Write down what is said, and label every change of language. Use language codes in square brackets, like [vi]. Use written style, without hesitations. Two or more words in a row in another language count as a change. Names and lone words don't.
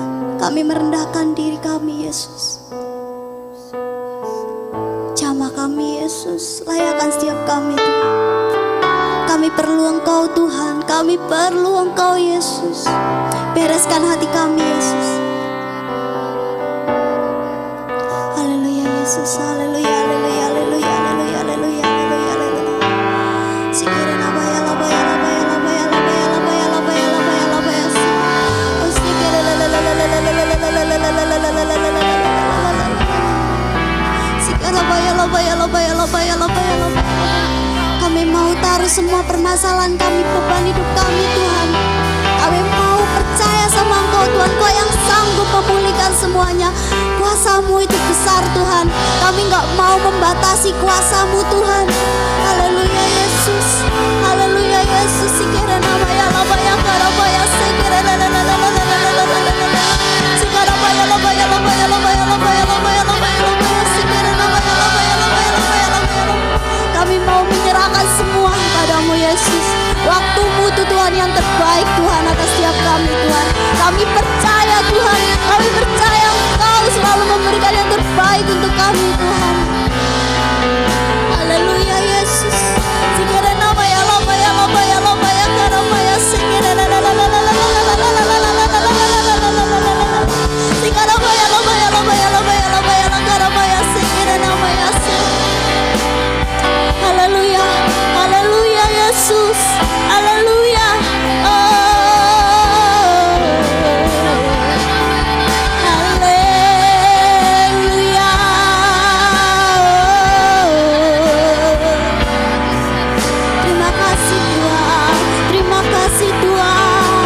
[id] Kami merendahkan diri kami Yesus. Jamah kami Yesus, layakkan setiap kami Tuhan. Kami perlu Engkau Tuhan, kami perlu Engkau Yesus. Bereskan hati kami Yesus. Haleluya Yesus, haleluya, haleluya, haleluya, haleluya, haleluya, haleluya, haleluya. Sikirin abaya, labaya, labaya, labaya, labaya, labaya, labaya, labaya, labaya. Oh sikirin kami mau taruh semua permasalahan kami, beban hidup kami Tuhan. Kami mau percaya sama Engkau Tuhan, Kau yang sanggup memulihkan semuanya. Kuasa-Mu itu besar Tuhan. Kami gak mau membatasi kuasa-Mu Tuhan. Haleluya Yesus, haleluya Yesus. Sikira namanya labaya karabaya, sikira sikarabaya labaya labaya labaya labaya labaya labaya labaya, sikira namanya labaya labaya labaya labaya. Kami mau menyerahkan semua kepada-Mu Yesus. Waktu-Mu itu Tuhan yang terbaik Tuhan atas setiap kami Tuhan. Kami percaya Tuhan, kami percaya Engkau selalu memberikan yang terbaik untuk kami Tuhan. Haleluya Yesus. Sikira namanya labaya labaya labaya karabaya, sikira sikarabaya labaya labaya labaya labaya karabaya, sikira namanya. Haleluya, haleluya Yesus, haleluya. Haleluya. Terima kasih Tuhan, terima kasih Tuhan.